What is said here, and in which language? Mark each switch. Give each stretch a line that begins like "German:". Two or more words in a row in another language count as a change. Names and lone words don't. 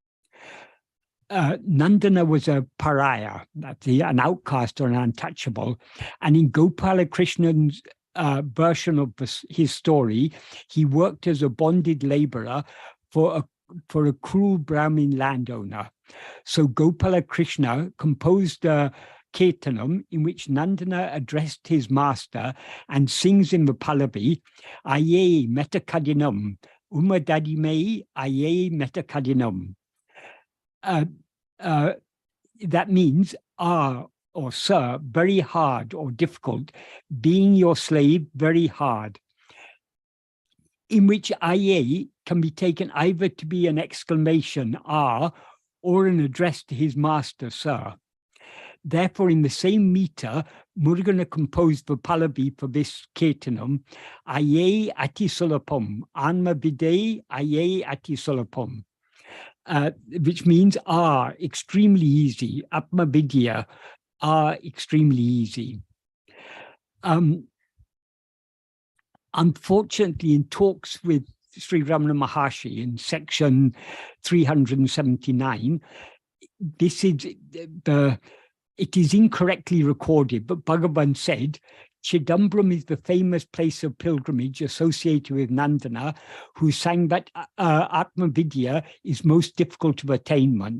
English: Nandana was a pariah, that's an outcast or an untouchable, and in Gopala Krishna's version of his story, he worked as a bonded laborer for a cruel Brahmin landowner. So Gopala Krishna composed a kirtanam in which Nandana addressed his master and sings in the Pallavi,
Tamil: ஐயே மெத்தக் கடினம், உமது அடிமை ஐயே மெத்தக் கடினம்.
English: That means, or sir, very hard or difficult, being your slave very hard, in which aye can be taken either to be an exclamation, or an address to his master, sir. Therefore, in the same meter, Murugana composed the Pallavi for this kirtanam,
Tamil: ஐயே அதி சுலபம், ஆன்ம வித்தை ஐயே அதி சுலபம்,
English: which means extremely easy,
Sanskrit: आत्म विद्या,
English: extremely easy. Unfortunately, in talks with Sri Ramana Maharshi in section 379, it is incorrectly recorded, but Bhagavan said, Chidambaram is the famous place of pilgrimage associated with Nandana, who sang that
Sanskrit: आत्म विद्या
English: is most difficult of attainment.